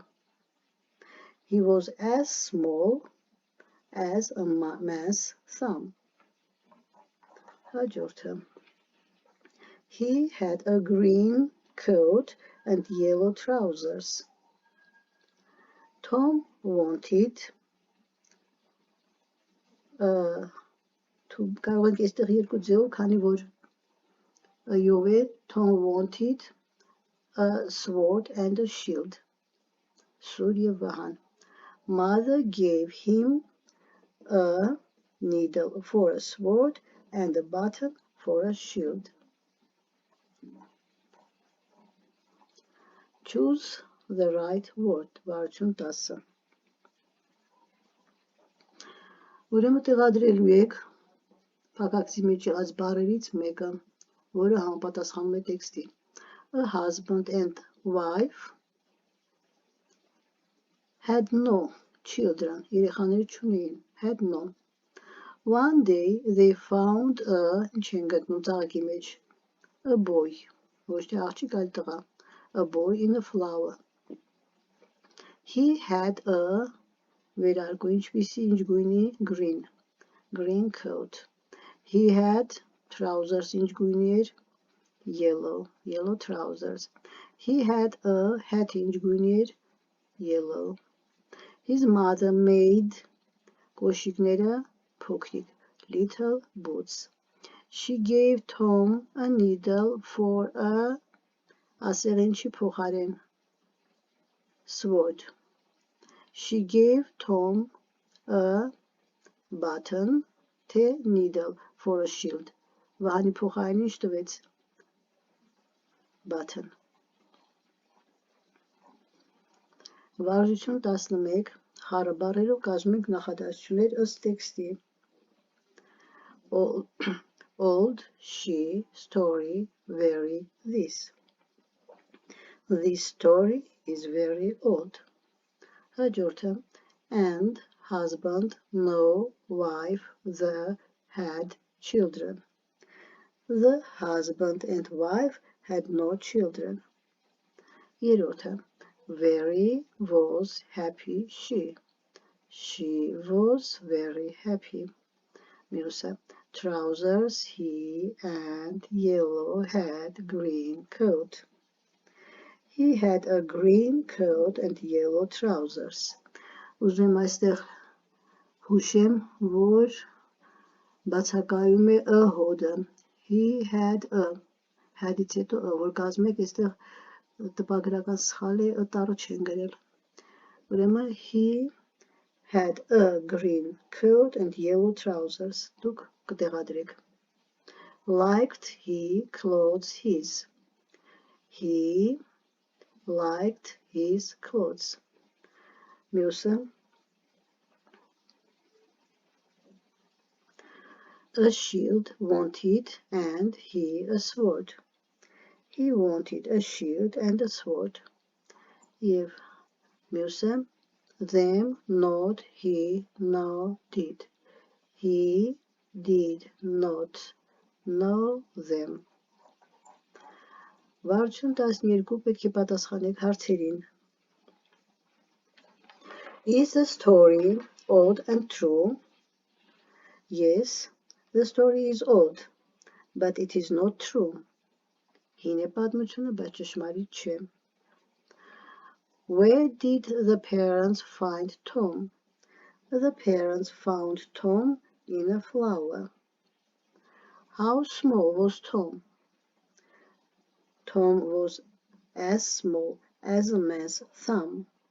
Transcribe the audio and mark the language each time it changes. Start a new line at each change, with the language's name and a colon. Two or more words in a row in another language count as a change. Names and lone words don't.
English: He was as small as a man's thumb. Hաջորդը, he had a green coat and yellow trousers. Tom wanted
Armenian: կարող ենք այստեղ երկու ձևով, քանի որ յով է,
English: Tom wanted a sword and a shield.
Armenian: Սուր եւ վահան.
English: Mother gave him a needle for a sword and a button for a shield. Choose the right word.
Armenian: Վարություն 10. Ուրեմն տեղադրելու եք փակագծի մեջ եղած բառերից մեկը, որը համապատասխանում է տեքստին.
English: A husband and wife had no children.
Armenian: Երեխաներ չունեին.
English: Had no. One day they found
Armenian: ինչ են գտնում ծաղկի մեջ,
English: a boy,
Armenian: ոչ թե աղջիկ, այլ տղա,
English: a boy in a flower. He had a
Armenian: վերարկու ինչպիսի, ինչ գույնի,
English: green coat. He had trousers,
Armenian: ինչ գույնի էր,
English: yellow trousers. He had a hat,
Armenian: ինչ գույնի էր,
English: yellow. His mother made
Armenian: կոշիկները փոքրիկ,
English: little boots. She gave Tom a needle for a
Armenian: ասել ինչի փոխարեն
English: sword. She gave Tom a button թե needle for a shield.
Armenian: Վահանի փոխարեն ինչ տվեց? Button. Վարժություն 11. Խառը բառերով կազմում ենք նախադասություններ ըստ տեքստի.
English: old she story very this. This story is very old. Հաջորդը and husband no wife the had children. The husband and wife had no children. Երրորդը very was happy she. She was very happy. Մյուսը trousers he and yellow had green coat. He had a green coat and yellow trousers.
Armenian: Ուզում եմ այստեղ հուշեմ, որ բացակայում է ը հոդը.
English: He had a.
Armenian: Had-ից հետո ը, որ կազմեք այստեղ տպագրական սխալ է, ը տառը չեն գրել.
English: Ուրեմն he had a green coat and yellow trousers.
Armenian: Դուք կտեղադրեք.
English: Liked he clothes his. He liked his clothes. Մյուսը a shield wanted and he a sword. He wanted a shield and a sword.
Armenian: Եվ մյուսը
English: them not he no did. He did not know them.
Armenian: Վարչուն 12 պետք է պատասխանեք հարցերին.
English: Is the story old and true? Yes, the story is old, but it is not true.
Armenian: Հին է պատմությունը, բայց ճշմարիտ չէ.
English: Where did the parents find Tom? The parents found Tom in a flower. How small was Tom? Tom was as small as a man's thumb.